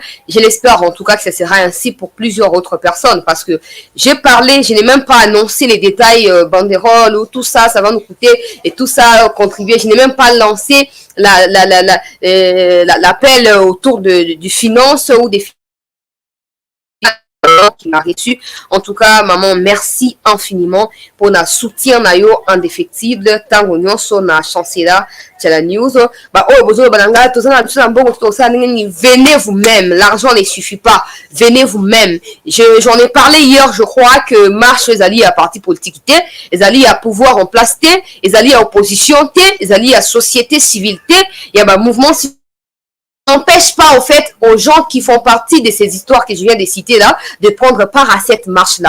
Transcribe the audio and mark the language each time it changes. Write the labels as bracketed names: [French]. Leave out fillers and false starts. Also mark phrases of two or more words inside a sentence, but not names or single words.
[French] Je l'espère en tout cas que ce sera ainsi pour plusieurs autres personnes parce que j'ai parlé, je n'ai même pas annoncé les détails banderole ou tout ça, ça va nous coûter et tout ça contribuer. Je n'ai même pas lancé l'appel autour du finance ou des qui m'a reçu. En tout cas, maman, merci infiniment pour notre soutien indéfectible. [Lingala] Tango nyonso na Chancelier News. [French] Venez vous-même. L'argent ne suffit pas. Venez vous-même. J'en ai parlé hier, je crois que marche les alliés à parti politique, les alliés à pouvoir en place, les alliés à opposition, les alliés à société civile, il y a un mouvement n'empêche pas, au fait, aux gens qui font partie de ces histoires que je viens de citer là, de prendre part à cette marche-là.